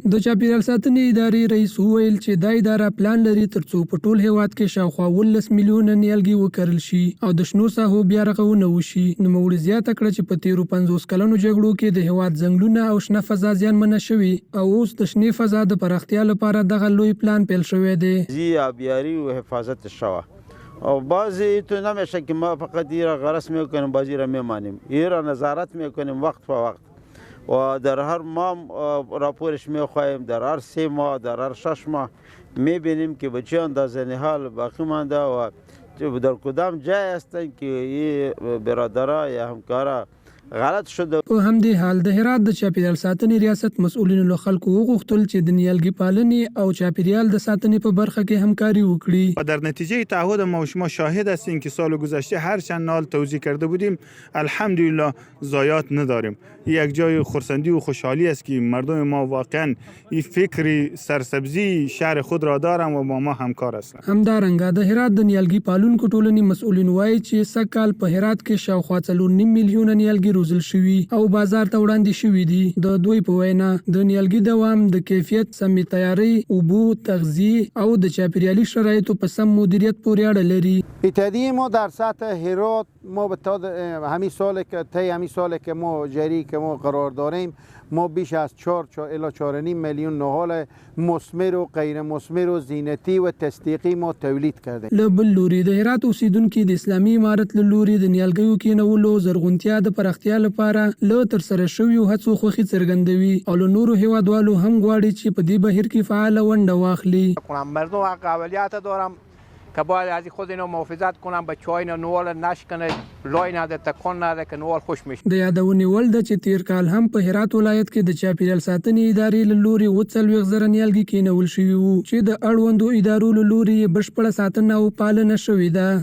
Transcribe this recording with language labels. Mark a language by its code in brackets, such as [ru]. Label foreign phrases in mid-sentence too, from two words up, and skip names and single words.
[ps] د چاپیریال ساتنې ادارې رئیس وویل چې دا اداره پلان لري ترڅو په ټول هیواد کې شاوخوا 19 میلیونه نیالګي وکرل شي او د شنو ساحو بیا رغونه وشي. نوموړي زیاته کړه چې په تیرو 50 کلونو جګړو کې د هیواد ځنګلونه او شنه فضا زیانمنه شوي او اوس د شنې فضا د پراختیا لپاره دغه لوی پلان پیل شوی دی. [fa] آبیاری و حفاظت شوا و بعضی تو نمیشه که ما فقط ایرا غرس میکنیم بعضی را میمانیم، ایرا نظارت میکنیم وقت به وقت و در هر ماه راپورش میخواهیم، در هر 3 ماه در هر 6 ماه میبینیم که به چه اندازه نهال باقی مانده و در کدام جای هستن که این برادرها یا همکارا غلط شده. [ps] په همدې حال د هرات د چاپیریال ساتنې ریاست مسؤلینو له خلکو وغوښتل چې د نیالګي پالنې او چاپیریال د ساتنې په برخه کې همکاری وکړي. [fa] و در نتیجه تعهد ما و شما شاهد هستیم که سال گذشته هر چند نال توزیع کرده بودیم الحمدلله ضایعات نداریم. یک جای خرسندی و خوشحالی است که مردم ما واقعا این فکر سرسبزی شهر خود را دارند و با ما همکار هستند. [ps] همدارنګه د هرات د نیالګي پالونکو ټولنې مسؤلین وایي چې سږکال په هرات کې شاوخوا 4.5 میلیونه نیالګي روزل شوي او بازار ته وړاندې شوي دي. د دوی په وینا د نیالګي دوام د کیفیت، سمې تیاري، اوبو، تغذیه او د چاپیریالي شرایطو په سم مدیریت پورې اړه لري. [fa] اتحادیه ما در سطح هرات ما به تا همین سال که ما جری که ما قرار داریم ما بیش از 4 الی 4.5 میلیون نهال مثمر و غیر مثمر و زینتی و تصدیقی ما تولید کردیم. [ps] له بل لوري د هرات اوسیدونکو د اسلامي امارت له لوري د نیالګیو کینولو زرغونتیا د پراختیا لپاره له ترسره شویو هڅو خوښي څرګندوي او له نورو هیوادوالو هم غواړي چې په دې بهیر کې فعال ونډه واخلي. [fa] مردم حق اولویت دارم که باید از خود اینا محافظت کنم، بچه‌ها اینا نوال نشکنه، لای نده، تکون نده که نوال خوش میشه. [ps] د یادونې ول ده چې تیر کال هم په هرات ولایت کې د چاپیریال ساتنې ادارې له لوري 40,000 نیالګي کینول شوي وو چې د اړوندو ادارو له لوري بشپړه ساتنه او پالنه شوې ده.